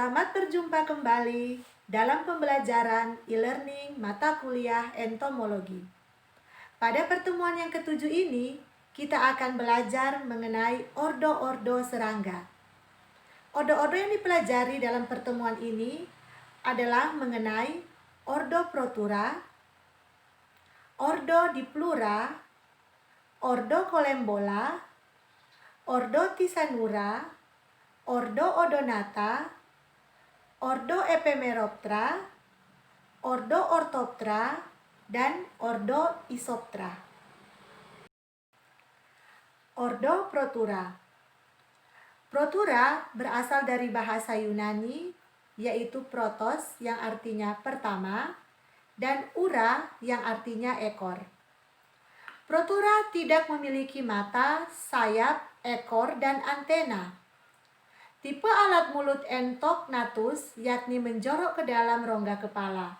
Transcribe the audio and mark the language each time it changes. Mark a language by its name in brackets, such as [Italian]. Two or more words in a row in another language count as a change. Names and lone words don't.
[Indonesian] Selamat berjumpa kembali dalam pembelajaran e-learning mata kuliah entomologi. Pada pertemuan yang ketujuh ini, kita akan belajar mengenai ordo-ordo serangga. Ordo-ordo yang dipelajari dalam pertemuan ini adalah mengenai ordo Protura, ordo Diplura, ordo Colembola, ordo Tisanura, ordo Odonata, ordo Epemeroptera, ordo Orthoptera, dan ordo Isoptera. Ordo Protura. Protura berasal dari bahasa Yunani, yaitu protos yang artinya pertama, dan ura yang artinya ekor. Protura tidak memiliki mata, sayap, ekor, dan antena. Tipe alat mulut Entognathus yakni menjorok ke dalam rongga kepala.